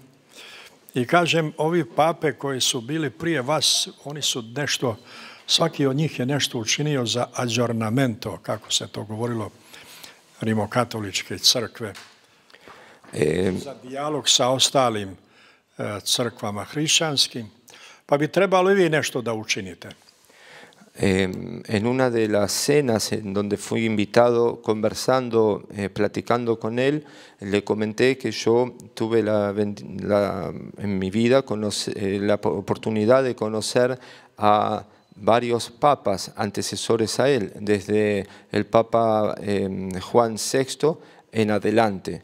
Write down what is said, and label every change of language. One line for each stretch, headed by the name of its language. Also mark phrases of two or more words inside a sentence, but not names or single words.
Serbian: I kažem, ovi pape koji su bili prije vas, oni su nešto, svaki od njih je nešto učinio za aggiornamento, kako se to govorilo rimokatoličke crkve, za dijalog sa ostalim crkvama hrišćanskim, pa bi trebalo i vi nešto da učinite.
Spanish: En una de las cenas en donde fui invitado, conversando, platicando con él, le comenté que yo tuve en mi vida la oportunidad de conocer a varios papas antecesores a él, desde el Papa Juan VI en adelante.